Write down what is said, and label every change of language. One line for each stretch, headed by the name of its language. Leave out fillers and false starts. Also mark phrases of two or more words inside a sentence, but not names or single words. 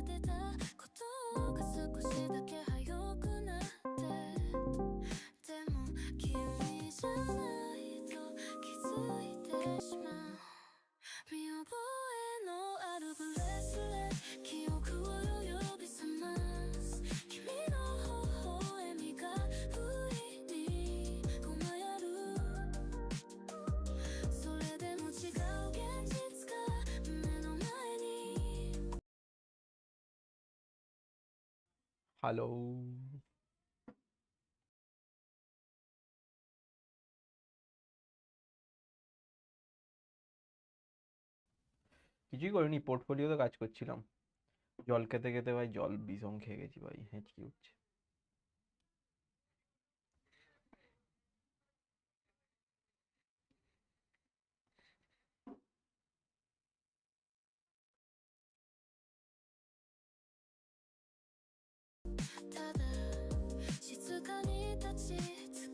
Japanese: てたことが少しだけ早くなってでも君じゃないと気づいてしまう見覚えのあるブレスレット記憶を呼び覚ます君の微笑みが不意にこまやるそれでも違う現実が目の前に
Bangla: ハロー কিছুই করিনি পোর্টফোলিওতে কাজ করছিলাম জল খেতে খেতে ভাই জল ভীষণ খেয়ে গেছি ভাই হেঁচকি উঠছে
Japanese: ただ静かに立ち尽